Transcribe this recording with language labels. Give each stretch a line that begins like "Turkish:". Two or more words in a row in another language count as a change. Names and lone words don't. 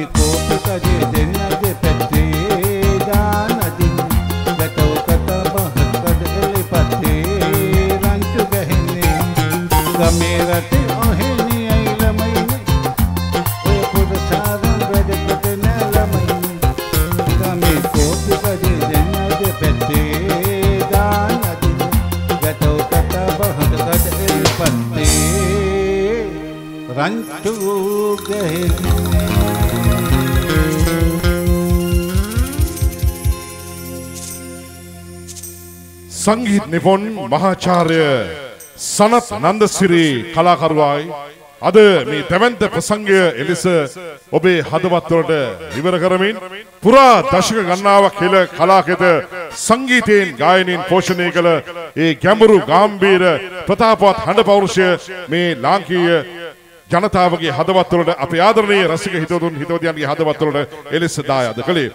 Sinhala: කෝපිකජේ දෙන්නගේ පැත්තේ දානදින් ගැටව කත බහකඩ එලිපත්තේ රංචු ගහන්නේ ගමේ රටේ ඔහෙනි අයිලමයිනේ ඔය පොඩ සාරන් වැඩකට නැලමයිනේ ගමේ කෝපිකජේ දෙන්නගේ පැත්තේ දානදින් ගැටව කත බහකඩ එලිපත්තේ රංචු ගහන්නේ සංගීත නිපුණ මහාචාර්ය සනත් නන්දසිරි කලාකරුවායි අද මේ දෙවන්ත ප්‍රසංගය එලෙස ඔබේ හදවත් වලට විවර කරමින් පුරා දශක ගණනාවක් කෙල කලාකෙත සංගීතයෙන් ගායනයෙන් පෝෂණය කළ ඒ ගැඹුරු ගාම්භීර ප්‍රතාපවත් හඬ පෞරුෂය මේ ලාංකීය ජනතාවගේ හදවත් වලට අපේ ආදරණීය රසික හිතවතුන්ගේ හදවත් වලට එලෙස දායාද කළේ.